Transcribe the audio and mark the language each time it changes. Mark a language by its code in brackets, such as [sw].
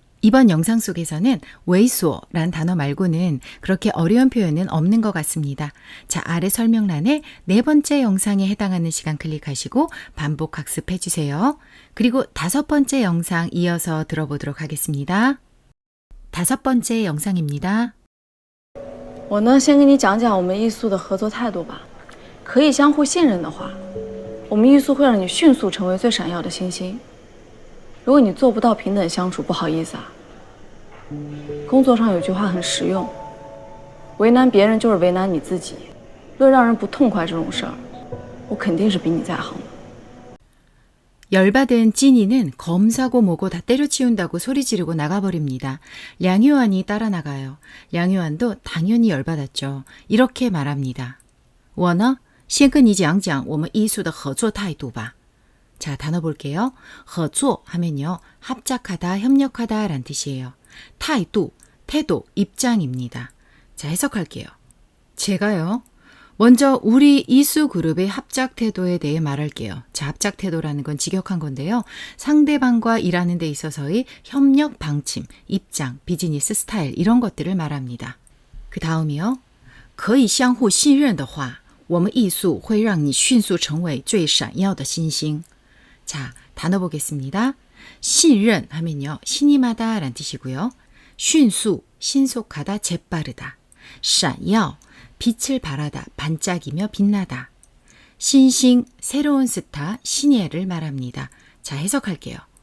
[ko] 이번 영상 속에서는 웨이소라는 단어 말고는 그렇게 어려운 표현은 없는 것 같습니다. 자, 아래 설명란에 4번째 영상에 해당하는 시간 클릭하시고 반복 학습해 주세요. 그리고 5번째 영상 이어서 들어보도록 하겠습니다. 5번째 영상입니다. [zh] 我呢，先跟你讲讲我们艺素的合作态度吧。可以相互信任的话，我们艺素会让你迅速成为最闪耀的星星。如果你做不到平等相处，不好意思啊。工作上有句话很实用，为难别人就是为难你自己。论让人不痛快这种事儿，我肯定是比你在行的。 [ko] 열받은 찐이는 검사고 뭐고 다 때려치운다고 소리 지르고 나가버립니다. 량효안이 따라 나가요. 량효안도 당연히 열받았죠. 이렇게 말합니다. [zh] 我呢先跟你讲讲我们艺术的合作态度吧. [ko] 자, 단어 볼게요. 合作 하면요. 합작하다, 협력하다 라는 뜻이에요. 타이도, 태도, 입장입니다. 자, 해석할게요. 제가요. 먼저 우리 이수 그룹의 합작 태도에 대해 말할게요. 자, 합작 태도라는 건 직역한 건데요. 상대방과 일하는 데 있어서의 협력 방침, 입장, 비즈니스 스타일 이런 것들을 말합니다. 그 다음이요. [zh] 可以相互信任的话我们艺术会让你迅速成为最闪耀的星星. [ko] 자, 단어 보겠습니다. 신任하면요. 신임하다 라는 뜻이고요. 迅速, 신속하다, 재빠르다. 闪耀, 빛을 발하다, 반짝이며 빛나다. 신星, 새로운 스타, 신예를 말합니다. 자, 해석할게요.